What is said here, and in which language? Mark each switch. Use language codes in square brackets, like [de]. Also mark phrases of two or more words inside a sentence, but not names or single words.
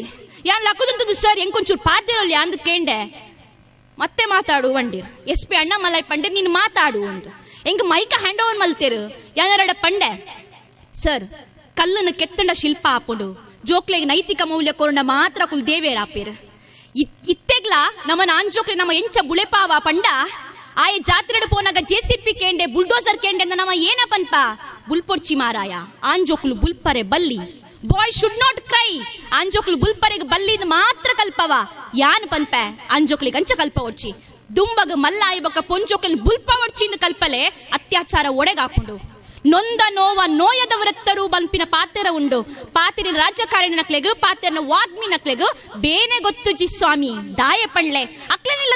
[tcy] ಯಾನ್ ಲಕ್ಕುದುಂತದು ಸರ್ ಎಂಕೊಂಚೂರು ಪಾತಿರೋಲಿ ಅಂದು ಕೇಂಡೆ ಮತ್ತೆ ಮಾತಾಡು ವಂಡಿರ್ SP ಅಣ್ಣಾಮಲೈ ಪಂಡೆ ನೀನು ಮಾತಾಡು ಅಂತ ಎಂಗ ಮೈಕ [en] hand over [tcy] ಮಲ್ತೇರು ಯಾನರಡ ಪಂಡೆ ಸರ್ ಕಲ್ಲನ್ನು ಕೆತ್ತಂಡ ಶಿಲ್ಪ ಆಪುಂಡು ಜೋಕ್ಲೆಗ್ ನೈತಿಕ ಮೌಲ್ಯ ಕೊರಂಡ ಮಾತ್ರ ಕುಲ್ ದೇವೇರ್ ಆಪೇರು ಇತ್ತೆಗ್ಲ ನಮ್ಮನ ಆಂಜೋಕ್ಲೆ ನಮ್ಮ ಎಂಚ ಬುಳೆಪಾವ ಪಂಡ ಆಯ ಜಾತ್ರೆಡು ಪೋನಾಗ JCP ಕೇಂಡೆ ಬುಲ್ಡೋಸರ್ ಕೇಂಡೆ ನಮ್ಮ ಏನ ಪನ್ಪ ಬುಲ್ಪೊಡ್ಚಿ ಮಾರಾಯ ಆಂಜೋಕ್ಲು ಬುಲ್ಪರೆ ಬಲ್ಲಿ [en] boy should not cry [tcy] ಅಂಜೋಕ್ಲು ಬುಲ್ಪರೆಗ್ ಬಲ್ಲಿದ್ ಮಾತ್ರ ಕಲ್ಪವ ಯಾನ್ ಪನ್ಪೆ ಅಂಜೋಕ್ಲಿಗ್ ಅಂಚ ಕಲ್ಪ ಒಡ್ಚಿ ದುಂಬಗ ಮಲ್ಲಾಯಿ ಬೊಕ್ಕ ಪೊಂಜೋಕ್ಲಿನ ಬುಲ್ಪ ಒಡ್ಚಿಂದ ಕಲ್ಪಲೆ ಅತ್ಯಾಚಾರ ಒಡೆಗಾಪುಂಡು ನೊಂದ ನೋವ ನೋಯದವರತ್ತರೂ ಬಲ್ಪಿನ ಪಾತೆರ ಉಂಡು ಪಾತಿರಿನ ರಾಜಕಾರಣಿನಕ್ಲೆಗ್ ಪಾತೆರನ ವಾಗ್ಮಿನಕ್ಲೆಗ್ ಬೇನೆ ಗೊತ್ತುಜಿ ಸ್ವಾಮಿ ದಾಯ ಪಣ್ಲೆ ಅಕ್ಲೆನಿಲ್ಲದ